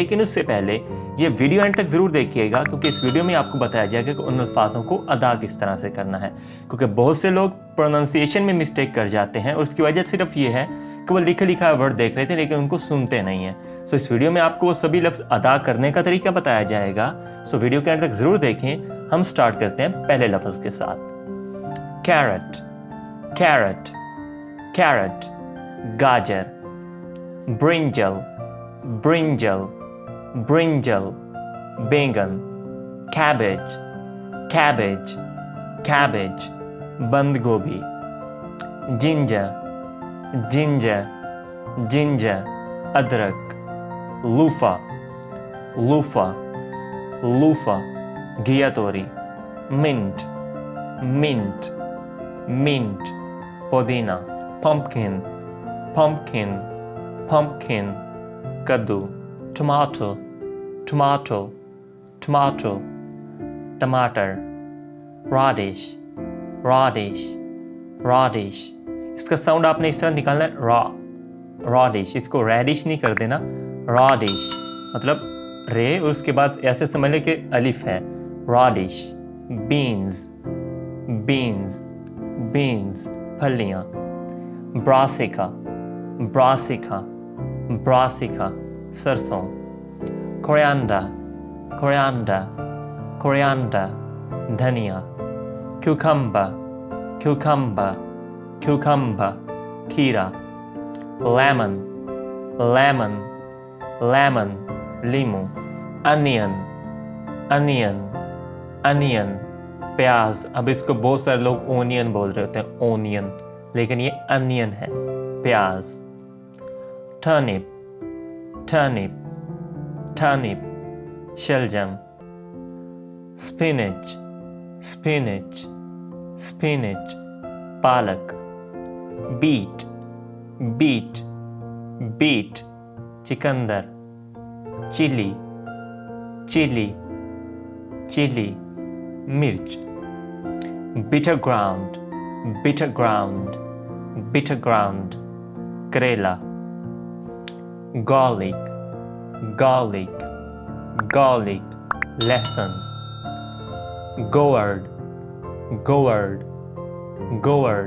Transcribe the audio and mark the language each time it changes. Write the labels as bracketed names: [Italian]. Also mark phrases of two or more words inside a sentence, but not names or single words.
[Urdu] لیکن اس سے پہلے یہ ویڈیو اینڈ تک ضرور دیکھیے گا کیونکہ اس ویڈیو میں آپ کو بتایا جائے گا کہ ان الفاظ کو ادا کس طرح سے کرنا ہے، کیونکہ بہت سے لوگ پروناؤنسی ایشن میں مسٹیک کر جاتے ہیں اور اس کی وجہ صرف یہ ہے کہ وہ لکھا لکھا ورڈ دیکھ رہے تھے لیکن ان کو سنتے نہیں ہیں. سو اس ویڈیو میں آپ کو وہ سبھی لفظ ادا کرنے کا طریقہ بتایا جائے گا. سو ویڈیو کے اینڈ تک ضرور دیکھیں۔ ہم اسٹارٹ کرتے ہیں پہلے لفظ کے ساتھ. [English] carrot, carrot, carrot, gajar. Brinjal, brinjal, brinjal, बैंगन. Cabbage, cabbage, cabbage, [Urdu] بند گوبھی. [English] Ginger, ginger, ginger, अदरक. Luffa, luffa, luffa, [Urdu] گھیا توری. [English] Mint, mint, mint, पुदीना. Pumpkin, pumpkin, pumpkin, कद्दू. Tomato, tomato, tomato, टमाटर. Radish, radish, radish. [Urdu] اس کا ساؤنڈ آپ نے اس طرح نکالنا ہے, [English] ra, radish. [Urdu] اس کو radish نہیں کر دینا، radish. مطلب رے اور اس کے بعد ایسے سمجھ لیں کہ الف ہے. [English] Radish, beans, beans, beans, फलियाँ. Brassica, brassica, brassica, सरसों. Coriander, coriander, coriander, धनिया. Cucumber, cucumber, cucumber, खीरा. Lemon, lemon, lemon, लीमू. Onion, onion, onion, प्याज. [Urdu] اب اس کو بہت سارے لوگ اونین بول رہے ہوتے ہیں، اونین، لیکن یہ انین ہے، پیاز. [English] turnip, turnip, turnip, शलजम. spinach, spinach, spinach, पालक. beet, beet, beet, चिकंदर. chili, chili, chili, मिर्च. bitter ground, bitter ground, bitter ground, करेला. garlic, garlic, garlic, लहसुन. gourd, gourd, gourd.